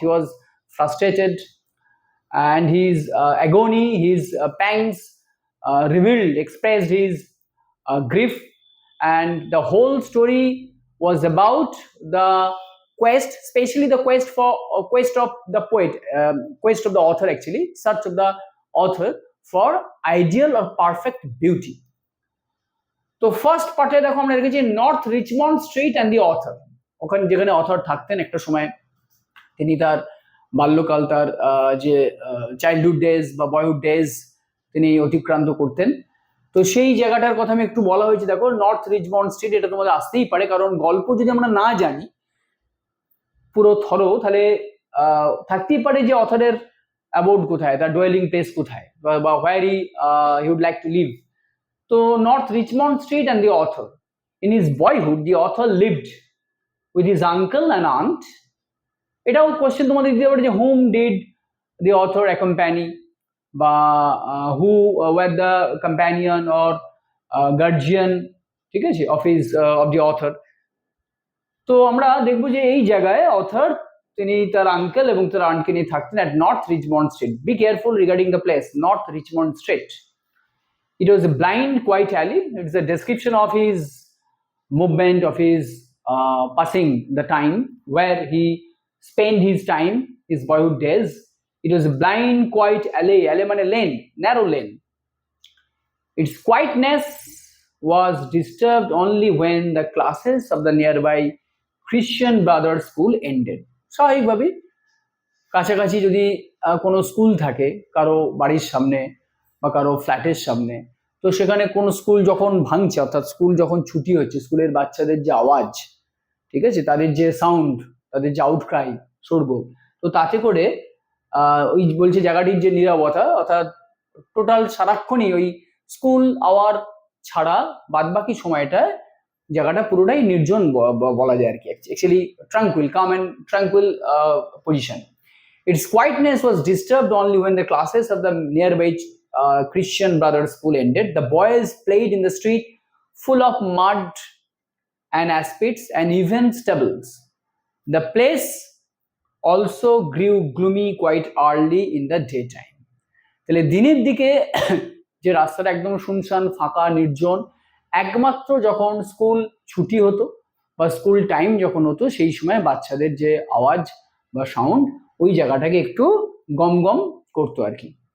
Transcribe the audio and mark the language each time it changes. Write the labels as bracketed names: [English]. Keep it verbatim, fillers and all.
[English] He was frustrated, and his uh, agony, his uh, pangs uh, revealed, expressed his uh, grief, and the whole story was about the quest, especially the quest for uh, quest of the poet, um, quest of the author, actually search of the author for ideal or perfect beauty. [Bangla] তো first পার্টে দেখো আমরা রেখেছি North Richmond Street and the author, ওখানে যেখানে author থাকতেন একটা সময়, তিনি তার বাল্যকাল, তার আহ, যে চাইল্ডহুড ডেজ বা বয়হুড ডেজ তিনি অতিক্রান্ত করতেন। তো সেই জায়গাটার কথা আমি একটু বলা হয়েছে। দেখো নর্থ রিচমন্ড স্ট্রিট, এটা তোমাদের আসতেই পারে, কারণ গল্প যদি আমরা না জানি পুরো থরো, তাহলে আহ, থাকতেই পারে যে অথরের অ্যাবাউট কোথায়, তার ডোয়েলিং প্লেস কোথায়, বা- বা [English] Where he he would like to live. তো north Richmond street and the author, in his boyhood the author lived with his uncle and aunt. [Bangla] এটাও কোশ্চেন তোমাদের দিতে পারে যে [English] Whom did the author accompany, বা who were the companion or guardian, ঠিক আছে, office of the author. [Bangla] তো আমরা দেখবো যে এই জায়গায় অথর তিনি তার আঙ্কেল এবং তার আন্টকে নিয়ে থাকতেন at North Richmond Street. [English] Be careful regarding the place, north Richmond street. It was a blind, quiet alley. It's a description of his movement, of his uh, passing the time, where he spent his time, his boyhood days. It was a blind, quiet alley, alley meant a lane, narrow lane. Its quietness was disturbed only when the classes of the nearby Christian Brothers School ended. [Bangla] স্বাভাবিকভাবে কাছাকাছি যদি আহ, কোনো school থাকে কারো বাড়ির সামনে বা কারো ফ্ল্যাটের সামনে, তো সেখানে কোন স্কুল যখন ভাঙছে, অর্থাৎ স্কুল যখন ছুটি হচ্ছে, স্কুলের বাচ্চাদের যে আওয়াজ, ঠিক আছে, তাদের যে সাউন্ড, তাদের যে আউটক্রাই, শোরগোল, তো তাতে করে আহ, ওই বলছে জায়গাটির যে নীরবতা, অর্থাৎ টোটাল সারাক্ষণই ওই স্কুল আওয়ার ছাড়া বাদবাকি সময়টায় জায়গাটা পুরোটাই নির্জন ব- ব- বলা যায় আর কি, actually tranquil, [English] Calm and tranquil position. Its quietness was disturbed only when the classes of the nearby uh, Christian Brothers School ended. The boys played in the street full of mud and aspects and even stables. The place also grew gloomy quite early in the daytime. [Bangla] তাহলে দিনের দিকে যে রাস্তাটা একদম শুনশান, ফাঁকা, নির্জন, একমাত্র যখন স্কুল ছুটি হতো বা স্কুল টাইম যখন হতো সেই সময় বাচ্চাদের যে আওয়াজ বা সাউন্ড ওই জায়গাটাকে একটু গম গম করতো আর কি।